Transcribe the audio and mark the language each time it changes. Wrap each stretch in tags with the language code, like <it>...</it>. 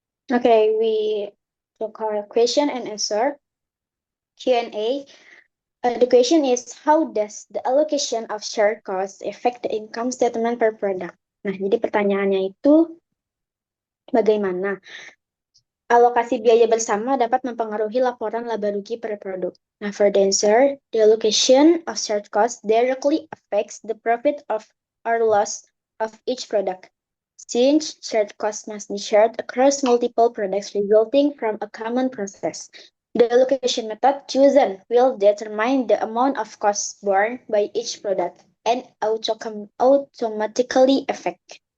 <en>Okay, we took our question and answer Q&A. The question is, how does the allocation of shared costs affect the income statement per product?</en> <id>Nah, jadi pertanyaannya itu bagaimana alokasi biaya bersama dapat mempengaruhi laporan laba rugi per produk.</id> <en>Nah, for the answer, the allocation of shared costs directly affects the profit of or loss of each product. Since shared costs must be shared across multiple products resulting from a common process. The allocation method chosen will determine the amount of costs borne by each product and automatically affect.</en>